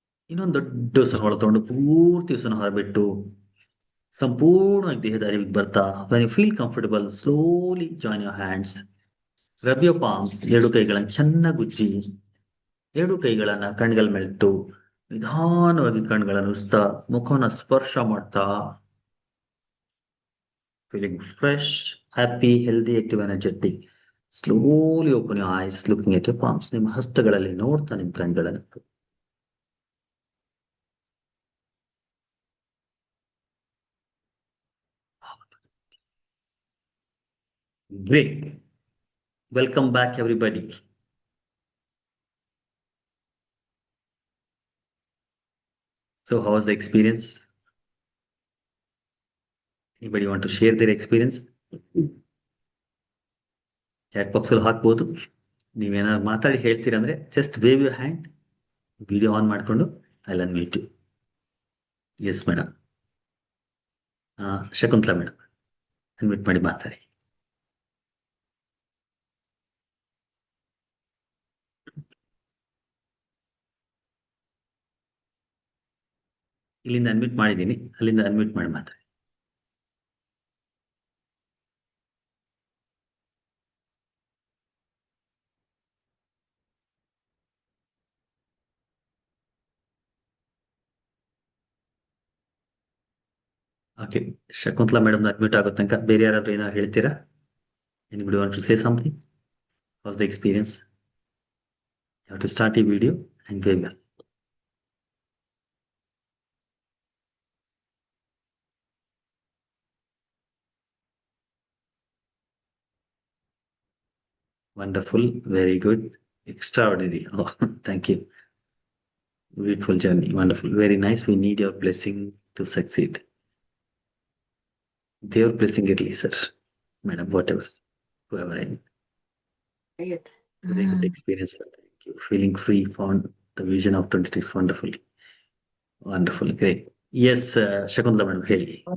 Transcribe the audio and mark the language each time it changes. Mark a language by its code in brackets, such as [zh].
[kn] ಇನ್ನೊಂದು ದೊಡ್ಡ ಉಸಿರನ್ನು ಒಳತೊಂಡು ಪೂರ್ತಿ ಉಸಿರನ್ನು ಹೊರಬಿಟ್ಟು ಸಂಪೂರ್ಣವಾಗಿ ದೇಹದ ಅರಿವಿಗೆ ಬರ್ತಾ, [en] when you feel comfortable, slowly join your hands, rub your palms. [kn] ಎರಡು ಕೈಗಳನ್ನು ಚೆನ್ನಾಗಿ ಉಜ್ಜಿ, ಎರಡು ಕೈಗಳನ್ನ ಕಣ್ಗಳ ಮೇಲಿಟ್ಟು ನಿಧಾನವಾಗಿ ಕಣ್ಗಳನ್ನು ಉಜ್ತಾ ಮುಖವನ್ನ ಸ್ಪರ್ಶ ಮಾಡ್ತಾ, [en] feeling fresh, happy, healthy, active, energetic. Slowly open your eyes, looking at your palms. [kn] ನಿಮ್ಮ ಹಸ್ತಗಳಲ್ಲಿ ನೋಡ್ತಾ ನಿಮ್ಮ ಕಣ್ಗಳನ್ನು. [en] Great. Welcome back, everybody. So, how was the experience? Anybody want to share their experience? [kn] Chat box ಅಲ್ಲಿ ಹಾಕ್ಬೋದು. ನೀವೇನಾದ್ರು ಮಾತಾಡಿ ಹೇಳ್ತೀರಂದ್ರೆ [en] just wave your hand, [kn] video on ಮಾಡಿಕೊಂಡು [en] I will unmute you. Yes madam. [kn] Shakuntala madam unmute ಮಾಡಿ ಮಾತಾಡಿ. ಇಲ್ಲಿಂದ unmute ಮಾಡಿದ್ದೀನಿ, ಅಲ್ಲಿಂದ ಅನ್ಮ್ಯೂಟ್ ಮಾಡಿ ಮಾತಾಡಿ. ಓಕೆ, ಶಕುಂತಲಾ ಮೇಡಮ್ ಅಡ್ಮಿಟ್ ಆಗೋ ತನಕ ಬೇರೆ ಯಾರಾದ್ರೂ ಏನಾದ್ರು ಹೇಳ್ತೀರಾ? [en] Anybody want to say something? How's the experience? You have to start a video and very well. Wonderful, very good, extraordinary. Oh, thank you. Beautiful journey, wonderful, very nice. We need your blessing to succeed. Their blessing [kn] ಇರಲಿ sir, madam, [en] Whatever, whoever I am. Very good experience. Thank you. Feeling free, found the vision of 26. Wonderful. Wonderful, great. [kn] Yes, Shakuntala madam ಹೇಳಿ.